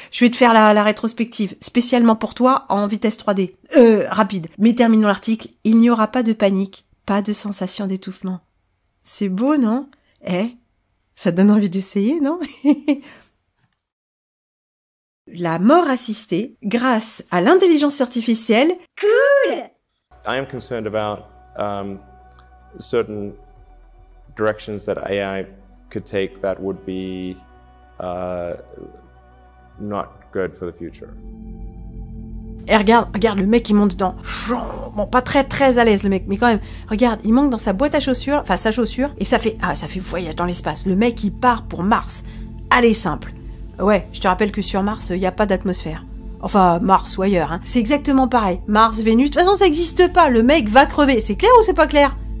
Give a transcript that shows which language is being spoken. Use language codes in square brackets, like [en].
[fr] Je vais te faire la rétrospective, spécialement pour toi, en vitesse 3D. Rapide. Mais terminons l'article. Il n'y aura pas de panique. Pas de sensation d'étouffement. C'est beau, non? Ça donne envie d'essayer, non? La mort assistée grâce à l'intelligence artificielle. Cool! [en] I am concerned about certain directions that AI could take that would be not good for the future. [fr] Et regarde, le mec il monte dedans. Bon, pas très à l'aise le mec, mais quand même. Regarde, il monte dans sa boîte à chaussures, enfin sa chaussure, et ça fait voyage dans l'espace. Le mec il part pour Mars. Allez, simple. Ouais, je te rappelle que sur Mars, il n'y a pas d'atmosphère. Enfin, Mars ou ailleurs, hein. C'est exactement pareil. Mars, Vénus, de toute façon ça n'existe pas. Le mec va crever. C'est clair ou c'est pas clair?